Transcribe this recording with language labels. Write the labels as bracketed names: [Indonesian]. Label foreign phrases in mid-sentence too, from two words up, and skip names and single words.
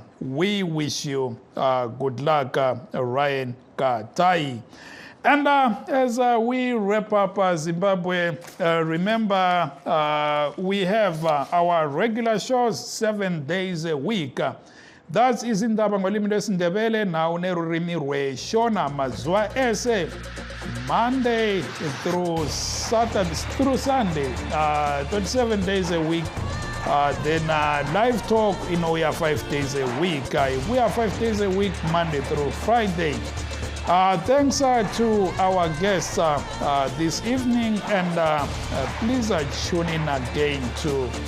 [English] We wish you good luck, Ryan Katai. And as we wrap up Zimbabwe, remember we have our regular shows 7 days a week. That is [North Ndebele] indaba ngolimi lwesiNdebele [Shona] nawo nerurimi rweshona mazuva ese [English] Monday through Sunday, 27 days a week. Then Livetalk, we are 5 days a week. We are 5 days a week, Monday through Friday. Thanks to our guests this evening, and please tune in again tomorrow.